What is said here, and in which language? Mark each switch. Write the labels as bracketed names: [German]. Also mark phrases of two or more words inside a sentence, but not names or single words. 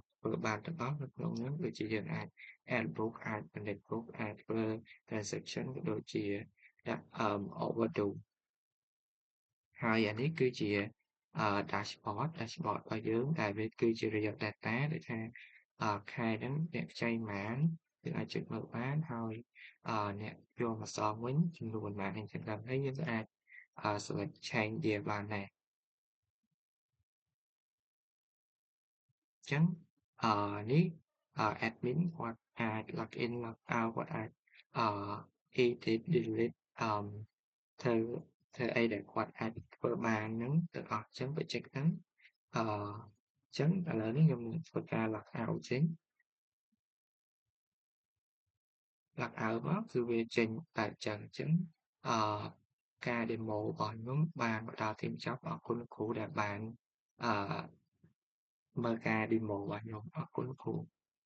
[Khmer] ធ្វើបានទាំងអស់នៅក្នុងហ្នឹងដូចជាយើងអាច [English] add book [Khmer] អាច [English] manage book [Khmer] អាចធ្វើ transaction ក៏ដូចជាដាក់overdue ហើយអានេះគឺជាdashboard របស់យើងដែលវាគឺជា [English] real data [Khmer] ដូចថាខែហ្នឹងអ្នកខ្ចីប៉ុន្មានយើងអាចចុចមើលបានហើយអ្នកយកមកសងវិញចំនួនប៉ុន្មានអីចឹងទៅហើយយើងក៏អាច [English] select change [Khmer] វាបានដែរ អញ្ចឹងនេះadmin គាត់អាច [English] log in log out [Khmer] គាត់អាច [English] edit delete [Khmer] ធ្វើអីដែលគាត់អាចធ្វើបានហ្នឹងទាំងអស់អញ្ចឹង project ហ្នឹងអញ្ចឹងឥឡូវនេះខ្ញុំនឹងធ្វើការ [English] log out [Khmer] ចេញ [English] log out [Khmer] មកគឺវាចេញតែអញ្ចឹងការ demo របស់ខ្ញុំបានមកដល់ទីបញ្ចប់អរគុណលោកគ្រូដែលបានមើលការ demo របស់ខ្ញុំអរគុណលោកគ្រូ